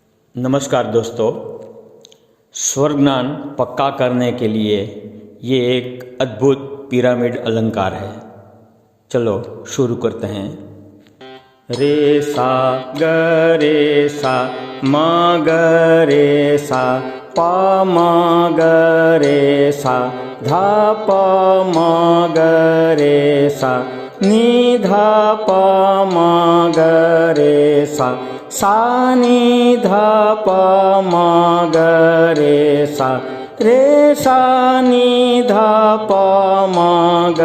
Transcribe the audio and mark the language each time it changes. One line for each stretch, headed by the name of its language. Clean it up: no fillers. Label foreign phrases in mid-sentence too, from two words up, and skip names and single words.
Hindi: नमस्कार दोस्तों, स्वर ज्ञान पक्का करने के लिए ये एक अद्भुत पिरामिड अलंकार है। चलो शुरू करते हैं। रे सा ग रे सा म ग रे सा प म ग रे सा धा प म ग रे सा नि धा प म ग रे सा सा नि धा प म ग रे सा रे सा नि धा प म ग